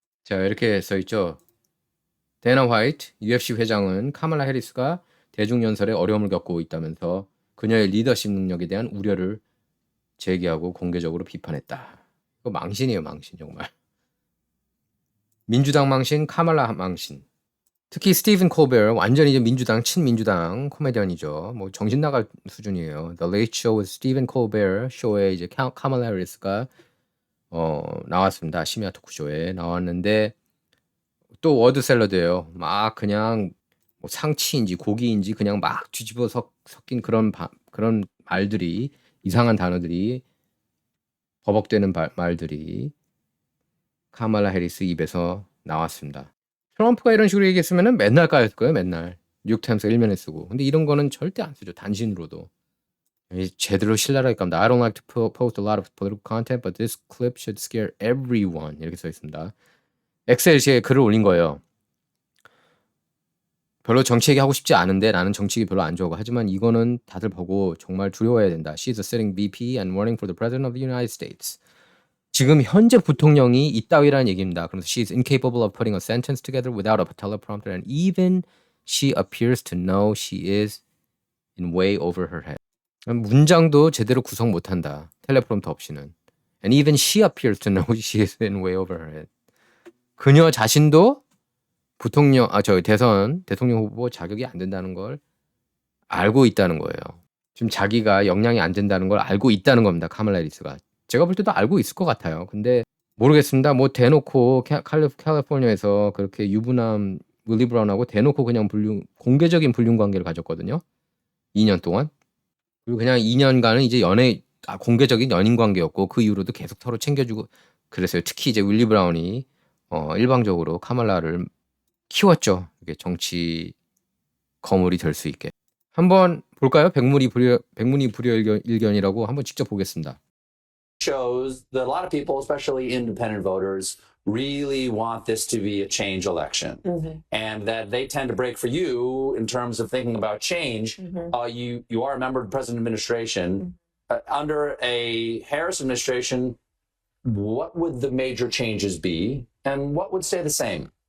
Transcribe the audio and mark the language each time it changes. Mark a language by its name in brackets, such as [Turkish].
[Korean] 자, 이렇게 써 있죠. 데이나 화이트 UFC 회장은 카말라 해리스가 대중연설에 어려움을 겪고 있다면서 그녀의 리더십 능력에 대한 우려를 제기하고 공개적으로 비판했다. 이거 망신이에요, 망신 정말. 민주당 망신, 카말라 망신. 특히 스티븐 콜베어 완전히 이제 친민주당 코미디언이죠. 뭐 정신 나갈 수준이에요. The Late Show with Stephen Colbert 쇼에 이제 카말라 해리스가 나왔습니다. 심야 토크쇼에 나왔는데 또 워드 샐러드예요. 막 그냥 뭐 상치인지 고기인지 그냥 막 뒤집어 섞인 그런 말들이 이상한 단어들이 버벅대는 말들이 카말라 해리스 입에서 나왔습니다. 트럼프가 이런 식으로 얘기했으면 맨날 까였을 거예요. 맨날 뉴욕타임스 일면에 쓰고. 근데 이런 거는 절대 안 쓰죠. 단신으로도. 제대로 신랄하게 깝니다. [English] I don't like to post a lot of political content, but this clip should scare everyone. [Korean] 이렇게 써 있습니다. 엑셀시에 글을 올린 거예요. 별로 정치 얘기하고 싶지 않은데 나는 정치 얘기 별로 안 좋아하고 하지만 이거는 다들 보고 정말 두려워해야 된다. [English] She's a sitting VP and running for the President of the United States. [Korean] 지금 현재 부통령이 이따위라는 얘기입니다. [English] 그래서 she's incapable of putting a sentence together without a teleprompter and even she appears to know she is in way over her head. [Korean] 문장도 제대로 구성 못한다. 텔레프롬터 없이는. [English] And even she appears to know she is in way over her head. [Korean] 그녀 자신도 대통령 후보 자격이 안 된다는 걸 알고 있다는 거예요. 지금 자기가 역량이 안 된다는 걸 알고 있다는 겁니다. 카말라 해리스가. 제가 볼 때도 알고 있을 것 같아요. 근데 모르겠습니다. 뭐 대놓고 캘리포니아에서 그렇게 유부남 윌리 브라운하고 대놓고 그냥 공개적인 불륜 관계를 가졌거든요. 2년 동안. 그리고 그냥 2년간은 이제 공개적인 연인 관계였고 그 이후로도 계속 서로 챙겨주고 그랬어요. 특히 이제 윌리 브라운이 일방적으로 카말라를 키웠죠. 이게 정치 거물이 될 수 있게. 한번 볼까요? 백문이 불여일견이라고 한번 직접 보겠습니다. [English] shows that a lot of people, especially independent voters, really want this to be a change election, and that they tend to break for you in terms of thinking about change. You are a member of the president administration. Under a Harris administration, what would the major changes be, and what would stay the same?